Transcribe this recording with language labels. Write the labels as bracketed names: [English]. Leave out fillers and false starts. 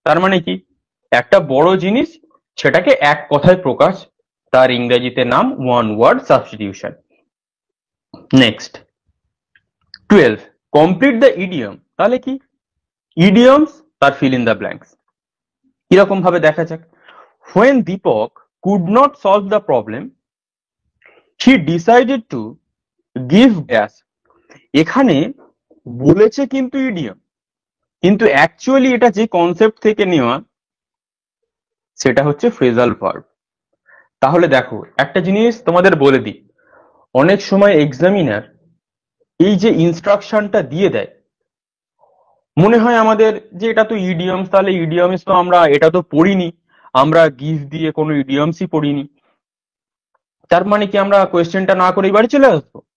[Bangla] তার মানে কি একটা বড় জিনিস সেটাকে এক কথায় প্রকাশ, তার ইংরেজিতে নাম one word substitution. [English] Next, 12, complete the idiom. [Bangla] তাহলে কি [English] Idioms, তার fill in the blanks. [Bangla] কিরকম ভাবে দেখা যাক। [English] when Deepak could not solve the problem, he decided to give gas. [Bangla] এখানে বলেছে কিন্তু ইডিয়ম, কিন্তু অ্যাকচুয়ালি এটা যে কনসেপ্ট থেকে নেওয়া, সেটা হচ্ছে ফ্রেজাল ভার্ব। তাহলে দেখো একটা জিনিস তোমাদের বলে দিই, অনেক সময় এক্সামিনার এই যে ইনস্ট্রাকশনটা দিয়ে দেয়, মনে হয় আমাদের যে এটা তো ইডিয়মস, তাহলে ইডিয়মস তো আমরা এটা তো পড়িনি, আমরা গিভ দিয়ে কোনো ইডিয়মসই পড়িনি, তার মানে কি আমরা কোয়েশ্চেনটা না করেই বাড়ি চলে আসবো?